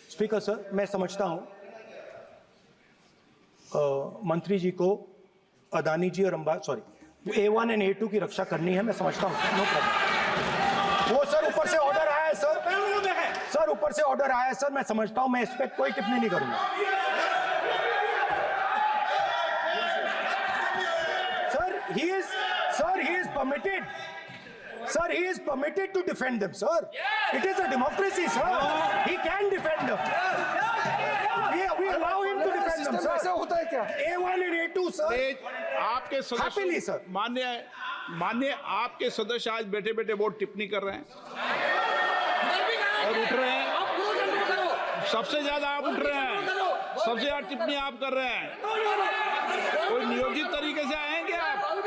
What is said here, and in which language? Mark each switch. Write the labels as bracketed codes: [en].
[hi] Speaker sir, मैं समझता हूं मंत्री जी को अदानी जी और A1 एंड A2 की रक्षा करनी है, मैं समझता हूं। [en] No problem. [hi] वो सर ऊपर से ऑर्डर आया है सर, सर ऊपर से ऑर्डर आया है सर, मैं समझता हूं, मैं इस पर कोई टिप्पणी नहीं करूंगा। Sir [en] he is permitted. Sir, he is permitted to defend them, sir. It is a democracy, sir. He can defend them. We allow him to defend them, sir. [hi] ऐसा होता है क्या? [en] A1 and A2, sir. [hi] आपके [en] Happily, [hi] सदस्य [en] sir. [hi] मान्य आपके सदस्य आज बैठे बैठे बहुत टिप्पणी कर रहे हैं और उठ रहे हैं। सबसे ज्यादा आप उठ रहे हैं, सबसे ज्यादा टिप्पणी आप कर रहे हैं। कोई नियोजित तरीके से आएंगे आप?